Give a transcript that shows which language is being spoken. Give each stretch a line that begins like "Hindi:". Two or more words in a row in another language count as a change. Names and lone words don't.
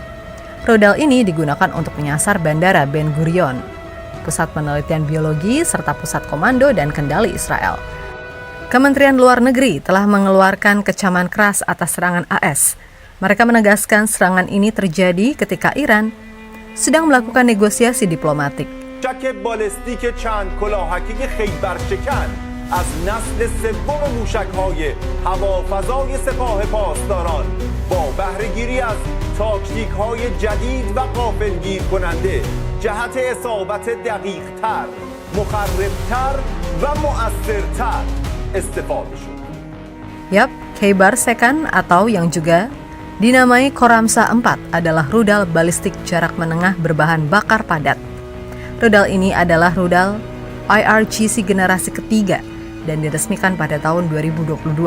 Indonesian: Rudal ini digunakan untuk menyasar Bandara Ben Gurion, pusat penelitian biologi serta pusat komando dan kendali Israel. Kementerian Luar Negeri telah mengeluarkan kecaman keras atas serangan AS. Mereka menegaskan serangan ini terjadi ketika Iran sedang melakukan negosiasi diplomatik.
Persian: موشک بالستیک چند کلاهکی خیبر شکن از نسل سوم موشک‌های هوافضای سپاه پاسداران با بهره‌گیری از تاکتیک‌های جدید و غافلگیر کننده جهت اصابت دقیق‌تر، مخرب‌تر و مؤثرتر استفاده شد.
Indonesian: Yap, Khaybar Shekan atau yang juga dinamai Khoramsah 4 adalah rudal balistik jarak menengah berbahan bakar padat. Rudal ini adalah rudal IRGC generasi ketiga dan diresmikan pada tahun 2022.